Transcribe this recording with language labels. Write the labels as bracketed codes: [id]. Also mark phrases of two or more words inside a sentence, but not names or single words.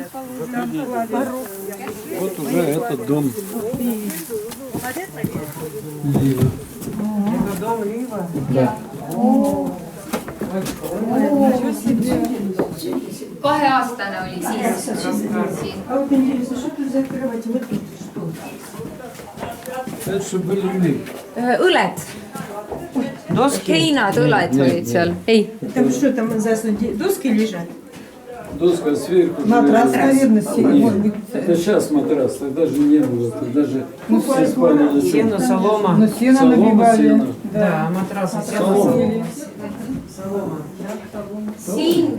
[ru] Там клали. Вот уже этот дом. Это дом Лива. Да. [et] Kaheaastane oli siis. [ru] А вот интересно, что тут за кровать? Вот тут что? Это что были люди. [et] õled. Heinad õled olid seal. Ei. [ru] Там что там за доски лежат? Доска сверху. Матрас, наверное, Это сейчас матрас, тогда же не было. Тогда же все спали на чем. Сено, солома. Но сено Солома, набивали. сено. Да, матрасы. Солома. [et] Siin